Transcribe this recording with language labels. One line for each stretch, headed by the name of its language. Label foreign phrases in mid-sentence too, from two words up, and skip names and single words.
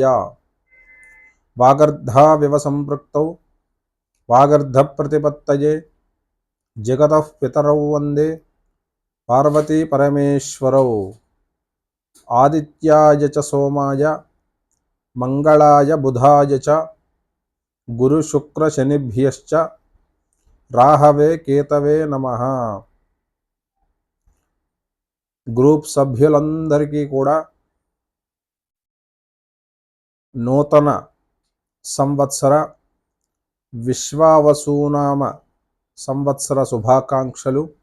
Sanskrit: वागर्धाविव सम्पृक्तौ वागर्धप्रतिपत्तये जगतः पितरौ वन्दे पार्वती परमेश्वरौ। आदित्याय च सोमाय मंगलाय बुधाय च गुरुशुक्रशनिभ्यश्च राहवे केतवे नमः।
Telugu: గ్రూప్ సభ్యులందరికీ కూడా నూతన సంవత్సర విశ్వావసునామ సంవత్సర శుభాకాంక్షలు.